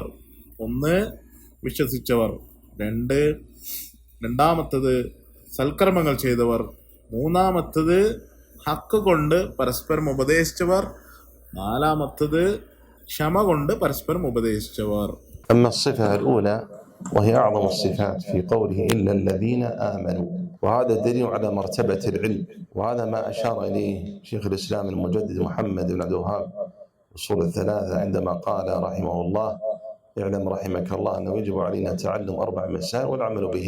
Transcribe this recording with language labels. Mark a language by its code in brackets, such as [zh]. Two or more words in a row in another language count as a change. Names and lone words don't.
[ml] 1 വിശ്വസിച്ചവർ, 2 രണ്ടാമത്തത് സൽക്കർമ്മങ്ങൾ ചെയ്തവർ, 3 ഹക്ക് കൊണ്ട് പരസ്പരം ഉപദേശിച്ചവർ, 4 ക്ഷമ കൊണ്ട് പരസ്പരം ഉപദേശിച്ചവർ. [ar] أما الصفة الأولى وهي أعظم الصفات في قوله إلا الذين آمنوا، وهذا دليل على مرتبة العلم، وهذا ما أشار إليه شيخ الإسلام المجدد محمد بن عبد الوهاب أصول 3 عندما قال رحمه الله اعلم رحمك الله أنه يجب علينا تعلم 4 مسائل والعمل بهن.